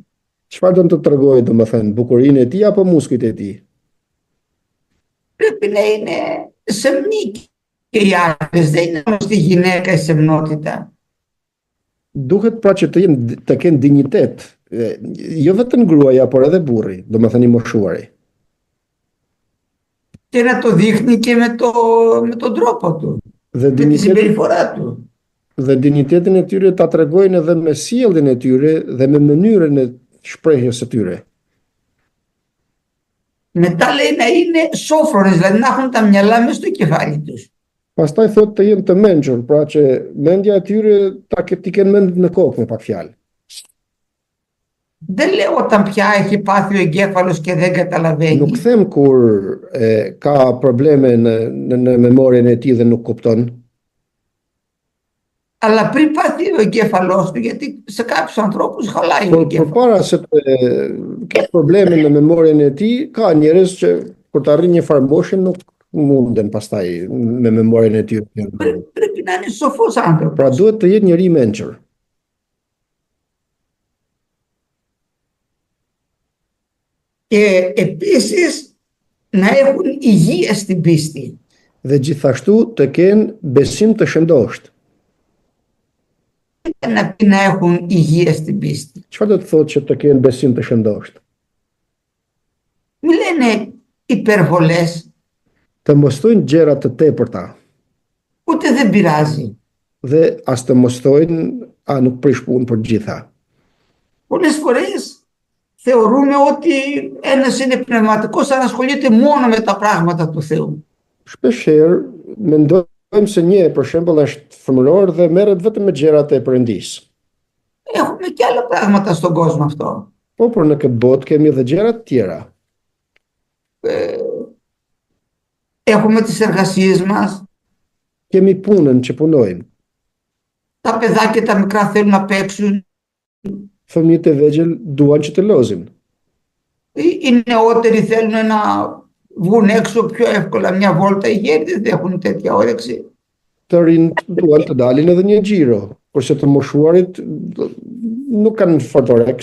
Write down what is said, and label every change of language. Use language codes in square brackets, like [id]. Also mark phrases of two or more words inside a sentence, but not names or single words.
[sq] Çfarë do të tregojë, domethënë, bukurinë e tij apo muskujt e tij? [el] Πρέπει να είναι σεμνοί και οι άντρες, δεν είναι όμως τη γυναίκα η σεμνότητα. [sq] Duhet pra që të kenë dinjitet, jo vetëm gruaja, por edhe burri, domethënë i moshuari. [el] Και να το δείχνει και με τον τρόπο του, [sq] Dhe [el] με τη συμπεριφορά του. [sq] Dhe dinjitetin e tyre ta tregojnë edhe me sjelljen e tyre dhe me mënyrën e shprehjes së tyre. [el] Μετά λέει να είναι σόφρονες, δηλαδή να έχουν τα μυαλά μέσα στο κεφάλι τους. [sq] Pastaj thotë të jenë të mençur, pra që mendja e tyre t'i kenë mend në kokë me pak fjalë. [el] Δεν λέω όταν πια έχει πάθει ο εγκέφαλος και δεν καταλαβαίνει. [sq] Nuk them kur ka probleme në memorien e tij dhe nuk kupton. [el] Αλλά πριν πάθει ο εγκέφαλος του, γιατί σε κάποιους ανθρώπους χαλάει ο εγκέφαλος. [sq] Përpara se të ketë probleme në memorien e tij, ka njerëz që kur të arrin një farë moshe nuk munden pastaj me memorien e tyre. [el] Πρέπει να είναι σοφός άνθρωπος. [sq] Pra duhet të jetë njëri i mençur. [el] Και επίσης να έχουν υγεία στην πίστη. [sq] Dhe gjithashtu të kenë besim të shëndosht. [el] Να έχουν υγεία στην πίστη. [sq] Çfarë do të thotë që të kenë besim të shëndosht? [el] Μην λένε υπερβολές. [sq] Të mos thojnë gjëra të tepërta. [el] Ούτε δεν πειράζει. [sq] Dhe as të mos thojnë nuk prish punë për gjitha. [el] Πολλές φορές θεωρούμε ότι ένας είναι πνευματικός αν ασχολείται μόνο με τα πράγματα του Θεού. [sq] Shpeshherë mendojmë se një për shembull është fëmëror dhe merret vetëm me gjërat e Perëndisë. [el] Έχουμε και άλλα πράγματα στον κόσμο αυτό. [sq] Po, por në këtë botë kemi edhe gjëra të tjera. [el] Έχουμε τις εργασίες μας. [sq] Kemi punën që punojmë. [el] Τα παιδάκια τα μικρά θέλουν να παίξουν. [sq] Fëmijët e vegjël duan që të lozin. [el] Οι νεότεροι θέλουν να βγουν έξω πιο εύκολα μια βόλτα. Οι γέροι δεν έχουν τέτοια όρεξη. [sq] Të rinj duan të dalin edhe një xhiro, kurse të moshuarit nuk kanë fotorex.